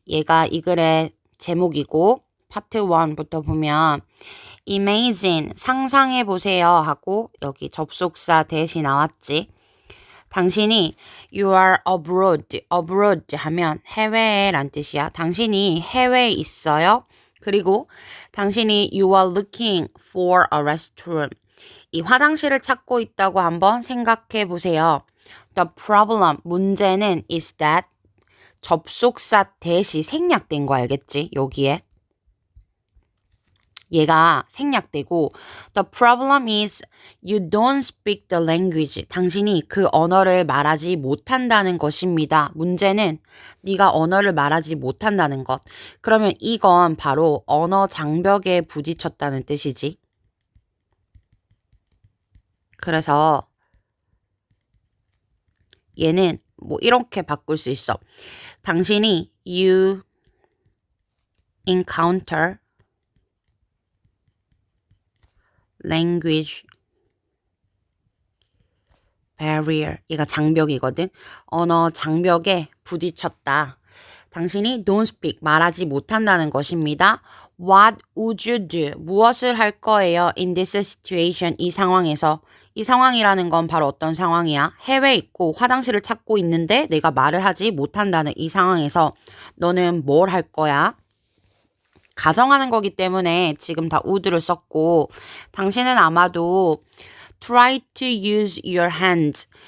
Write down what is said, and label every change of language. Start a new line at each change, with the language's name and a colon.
Korean: 얘가 이 글의 제목이고 파트 1부터 보면 imagine, 상상해보세요 하고 여기 접속사 대시 나왔지. 당신이
English: you are abroad
Korean: 하면 해외에 란 뜻이야. 당신이 해외에 있어요. 그리고 당신이
English: you are looking for a restroom.
Korean: 이 화장실을 찾고 있다고 한번 생각해 보세요.
English: The problem,
Korean: 문제는
English: is that
Korean: 접속사 대시 생략된 거 알겠지? 여기에. 얘가 생략되고
English: the problem is you don't speak the language.
Korean: 당신이 그 언어를 말하지 못한다는 것입니다. 문제는 네가 언어를 말하지 못한다는 것. 그러면 이건 바로 언어 장벽에 부딪혔다는 뜻이지. 그래서 얘는 뭐 이렇게 바꿀 수 있어. 당신이
English: you encounter language barrier.
Korean: 얘가 장벽이거든. 언어 장벽에 부딪혔다. 당신이
English: don't speak,
Korean: 말하지 못한다는 것입니다.
English: What would you do?
Korean: 무엇을 할 거예요?
English: In this situation,
Korean: 이 상황에서. 이 상황이라는 건 바로 어떤 상황이야? 해외에 있고 화장실을 찾고 있는데 내가 말을 하지 못한다는 이 상황에서 너는 뭘 할 거야? 가정하는 거기 때문에 지금 다 would를 썼고 당신은 아마도
English: try to use your hands.